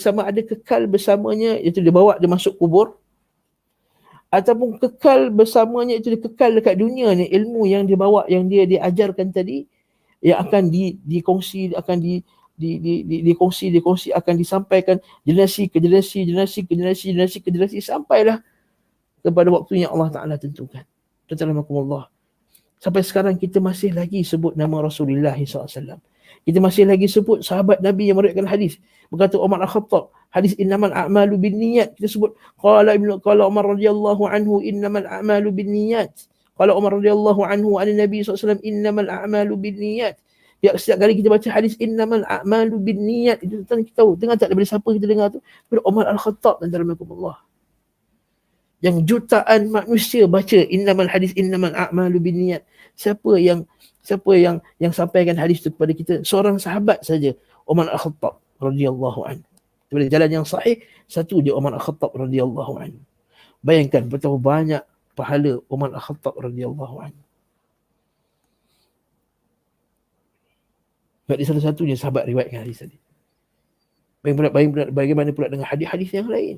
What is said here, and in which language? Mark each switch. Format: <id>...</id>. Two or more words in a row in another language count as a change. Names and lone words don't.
<ms>Sama ada kekal bersamanya iaitu dia bawa dia masuk kubur, ataupun kekal bersamanya itu dia kekal dekat dunia ni, ilmu yang dia bawa, yang dia diajarkan tadi, yang akan dikongsi, akan dikongsi akan disampaikan generasi ke generasi sampailah kepada waktu yang Allah Ta'ala tentukan. Tuan-tuan, sampai sekarang kita masih lagi sebut nama Rasulullah SAW. Kita masih lagi sebut sahabat Nabi yang meriwayatkan hadis. Berkata Umar Al-Khattab, hadis</ms> <ar>إنما الأعمال بالنيات.</ar> <ms>Kita sebut</ms> <ar>قال عمر رضي الله عنه إنما الأعمال بالنيات. قال عمر رضي الله عنه عن النبي ﷺ إنما الأعمال بالنيات.</ar> <ms>Setiap kali kita baca hadis</ms> <ar>إنما الأعمال بالنيات,</ar> <ms>itu kita tahu. Dengar tak daripada siapa kita dengar tu? Daripada Umar Al-Khattab dan dalam Allah. Yang jutaan manusia baca innamal hadis</ms> <ar>إنما الأعمال بالنيات.</ar> <ms>Siapa yang sampaikan hadis itu kepada kita? Seorang sahabat saja, Umar Al-Khattab</ms> <ar>رضي الله عنه.</ar> <ms>Daripada jalan yang sahih, satu je Umar Al-Khattab</ms> <ar>رضي الله عنه.</ar> <ms>Bayangkan betapa banyak pahala Umar Al-Khattab</ms> <ar>رضي الله عنه.</ar> <ms>Sebab dia salah-satunya sahabat riwayatkan hadis tadi. Bagaimana pula dengan hadis-hadis yang lain?</ms>